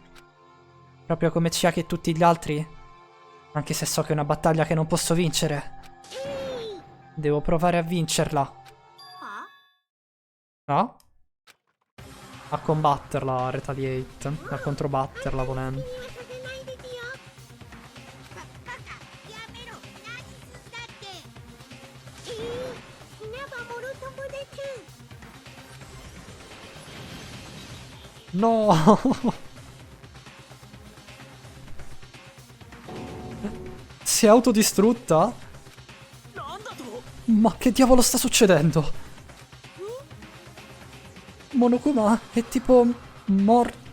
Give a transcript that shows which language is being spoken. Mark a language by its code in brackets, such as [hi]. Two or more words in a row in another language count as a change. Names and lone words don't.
[it] Proprio come Chiaki e tutti gli altri. Anche se so che è una battaglia che non posso vincere. Devo provare a vincerla. No? A combatterla, a retaliate. A controbatterla volendo. [ja] やめろ。何すんだって。稲葉モル友達。 [it] No! Si è autodistrutta? Ma che diavolo sta succedendo? Monokuma è tipo morto.